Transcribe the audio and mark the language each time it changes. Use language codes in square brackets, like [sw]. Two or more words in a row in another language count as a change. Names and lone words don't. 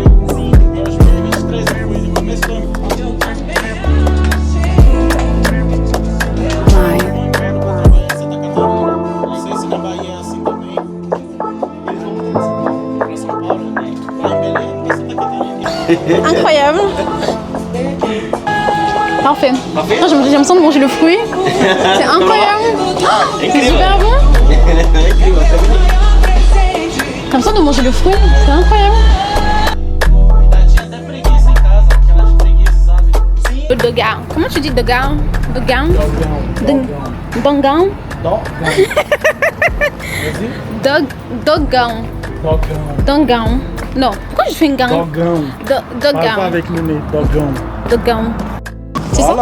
[pt] Eu acho que em 2023 eu fui no começo do ano. Santa Catarina. Não sei se na Bahia é assim também. Pra São Paulo, né? Lá em Belém, pra Santa Catarina. [fr] Incroyable. Parfait. Non, j'ai l'impression de manger le fruit. C'est incroyable. Oh, c'est super bon. J'ai l'impression de manger le fruit. C'est incroyable. [pt] Tinha até preguiça em casa, aquelas preguiças, sabe? [fr] Le dogan. Comment tu dis dogan? Dogan? Dogan? Dogan. Dogan. Non. Pourquoi je fais une gang? Dogão. Parle pas Dogan. avec le nez. Dogão. Dogan. C'est ça?